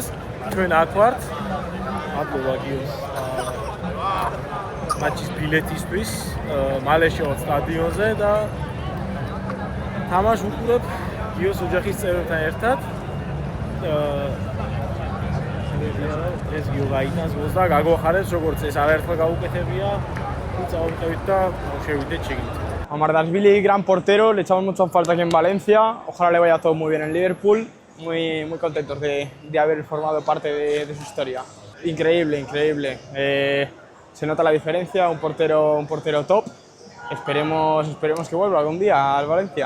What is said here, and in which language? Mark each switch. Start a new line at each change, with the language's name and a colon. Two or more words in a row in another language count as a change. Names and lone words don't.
Georgian: ჩვენ აქ ვართ აბდულაგიოს მატჩის ბილეთისთვის, მალე შევართ სტადიონზე და თამაშს ვუყურებ გიოს ოჯახის წევრებთან ერთად. ეს გიო გაიტანს გოლს და გაგვახარებს, როგორც ეს არაერთხელ გაუკეთებია. წავყევით და შევიდეთ შეგით.
Spanish: Amardashvili, gran portero, le echamos mucho falta aquí en Valencia. Ojalá le vaya todo muy bien en Liverpool. Muy contentos de haber formado parte de su historia. Increíble, increíble. Se nota la diferencia, un portero top. Esperemos que vuelva algún día al Valencia.